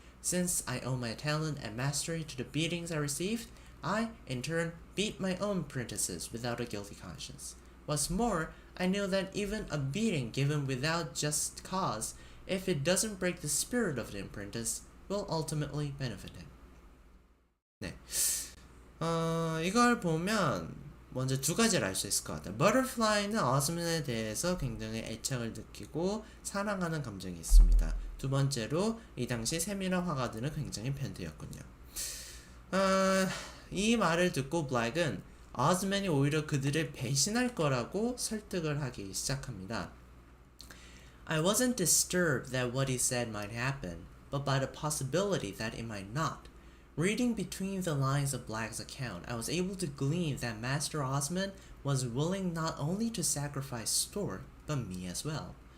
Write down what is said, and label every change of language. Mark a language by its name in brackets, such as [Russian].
[English] Since I owe my talent and mastery to the beatings I received, I, in turn, beat my own apprentices without a guilty conscience. What's more, I know that even a beating given without just cause, if it doesn't break the spirit of the apprentice, will ultimately benefit him. [Korean] 네. 이걸 보면 먼저 두 가지를 알 수 있을 것 같아요. Butterfly는 Osmond에 대해서 굉장히 애착을 느끼고 사랑하는 감정이 있습니다. 두 번째로 이 당시 세밀한 화가들은 굉장히 팬들이었군요. 이 말을 듣고 블랙은 Osmond이 오히려 그들을 배신할 거라고 설득을 하기 시작합니다. [English] I wasn't disturbed that what he said might happen, but by the possibility that it might not. Reading between the lines of Black's account, I was able to glean that Master Osmond was willing not only to sacrifice Stork, but me as well.